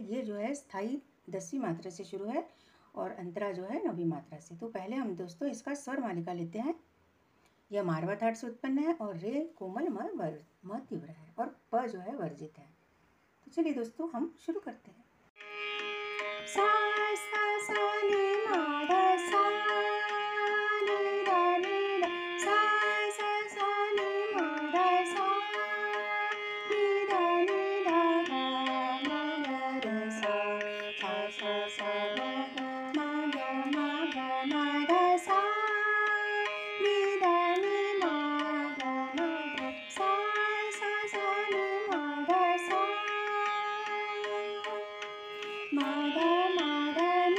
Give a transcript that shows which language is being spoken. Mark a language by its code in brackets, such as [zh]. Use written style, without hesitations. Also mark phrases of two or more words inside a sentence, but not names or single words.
[hi] ये जो है स्थाई 10वीं मात्रा से शुरू है और अंतरा जो है 9वीं मात्रा से। तो पहले हम दोस्तों इसका स्वर मालिका लेते हैं। यह मारवा थाट से उत्पन्न है और रे कोमल म तीव्र है और प जो है वर्जित है। तो चलिए दोस्तों, हम शुरू करते हैं। सा सा सा नि मा ध सा नि ध नि ध सा सा सा नि मा ध सा नि ध ध म ग रे सा सा सा ग म ग सा नि ध नि मा ग सा सा सा नि मा ध सा मा ग